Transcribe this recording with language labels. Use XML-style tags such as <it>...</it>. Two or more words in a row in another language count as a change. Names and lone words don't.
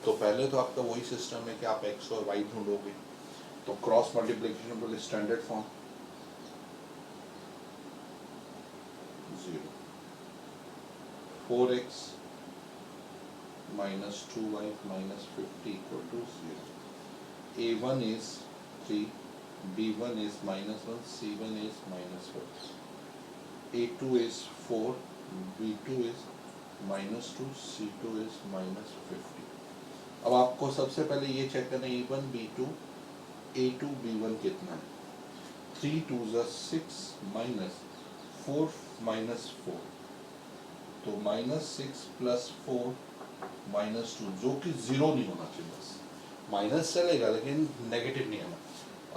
<hi>तो पहले तो आपका वही सिस्टम है कि आप x और y ढूंढोगे, तो</hi> <en>cross multiplication</en> <hi>बोले</hi> <en>standard form</en> <hi>0 4x -2y -50 = 0।</hi> <en>a1 is 3, b1 is -1, c1 is -4, a2 is 4, b2 is -2, c2 is -50।</en> <hi>अब आपको सबसे पहले ये चेक करना है a1 b2 a2 b1 कितना है। 3 2 6 -4 -4, तो -6 + 4 -2, जो कि 0 नहीं होना चाहिए, बस माइनस चलेगा लेकिन नेगेटिव नहीं आना।</hi>